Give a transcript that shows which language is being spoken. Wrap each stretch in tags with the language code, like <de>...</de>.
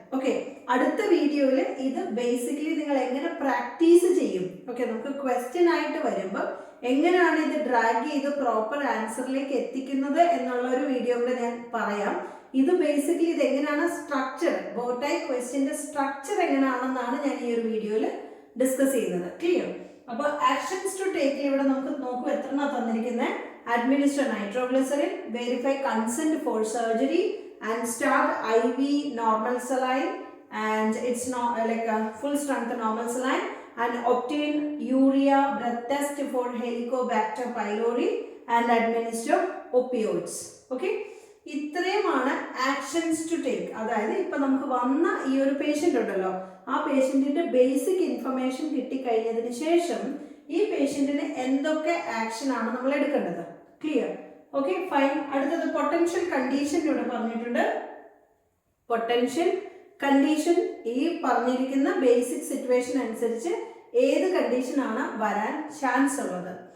<ml>Okay, അടുത്ത വീഡിയോയിൽ ഇത് ബേസിക്കലി നിങ്ങൾ എങ്ങനെ പ്രാക്ടീസ് ചെയ്യും, ഓക്കെ, നമുക്ക് ക്വസ്റ്റ്യൻ ആയിട്ട് വരുമ്പോൾ എങ്ങനെയാണ് ഇത് ഡ്രാഗ് ചെയ്ത് പ്രോപ്പർ ആൻസറിലേക്ക് എത്തിക്കുന്നത് എന്നുള്ള ഒരു വീഡിയോ കൂടെ ഞാൻ പറയാം. ഇത് ബേസിക്കലി ഇത് എങ്ങനെയാണ് സ്ട്രക്ചർ, ബോട്ടൈ ക്വസ്റ്റ്യന്റെ സ്ട്രക്ചർ എങ്ങനെയാണെന്നാണ് ഞാൻ ഈ ഒരു വീഡിയോയിൽ ഡിസ്കസ് ചെയ്യുന്നത്. ക്ലിയർ? അപ്പോൾ ആക്ഷൻസ് ടു ടേക്ക് ഇവിടെ നമുക്ക് നോക്കൂ എത്രണ്ണ തന്നിരിക്കുന്നത്.</ml> <en>Administer nitroglycerin, verify consent for surgery and start IV normal saline, and it's not like a full strength normal saline, and obtain urea breath test for Helicobacter pylori and administer opioids.</en> <ml>Okay, ഇത്രയുമാണ് actions to take. അതായത് ഇപ്പൊ നമുക്ക് വന്ന ഈ ഒരു patient ഉണ്ടല്ലോ, ആ പേഷ്യന്റിന്റെ basic information കിട്ടിക്കഴിഞ്ഞതിന് ശേഷം ഈ പേഷ്യന്റിന് എന്തൊക്കെ ആക്ഷൻ ആണ് നമ്മൾ എടുക്കേണ്ടത്. ക്ലിയർ? Okay, fine. അടുത്തത് പൊട്ടൻഷ്യൽ കണ്ടീഷൻ ഇവിടെ പറഞ്ഞിട്ടുണ്ട്. പൊട്ടൻഷ്യൽ കണ്ടീഷൻ ഈ പറഞ്ഞിരിക്കുന്ന ബേസിക് സിറ്റുവേഷൻ അനുസരിച്ച് ഏത് കണ്ടീഷനാണ് വരാൻ ചാൻസ് ഉള്ളത്.</ml>